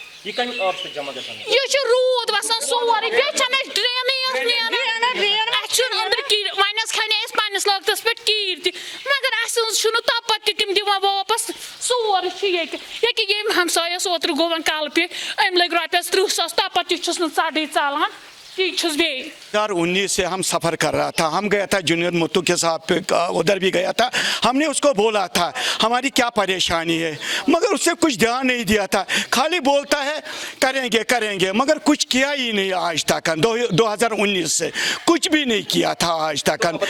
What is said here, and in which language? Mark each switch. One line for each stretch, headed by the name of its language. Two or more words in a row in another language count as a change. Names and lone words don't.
Kashmiri: یہ رود وسان سورے بیٚیہِ ڈرینٕے نیران اَسہِ چھُنہٕ أنٛدرٕ کِہیٖنۍ وۄنۍ حظ کھنے اَسہِ پنٛنِس لاگتس پٮ۪ٹھ کیٖرۍ تہِ مگر اَسہِ حظ چھُنہٕ توپت تہِ تِم دِوان واپس سورُے چھُ ییٚتہِ ییٚکیٛاہ ییٚمۍ ہمسایس اوترٕ گوٚو وۄنۍ کالہٕ پیٚٹھۍ أمۍ لٔگۍ رۄپیس 30,000 توپت تہِ چھُس نہٕ ژَڈٕے ژلان
Urdu: 2019 سے ہم سفر کر رہا تھا ہم گیا تھا جنید متو کے ساتھ ادھر بھی گیا تھا ہم نے اس کو بولا تھا ہماری کیا پریشانی ہے مگر اس سے کچھ دھیان نہیں دیا تھا خالی بولتا ہے کریں گے مگر کچھ کیا ہی نہیں آج تک 2019 سے کچھ بھی نہیں کیا تھا آج تک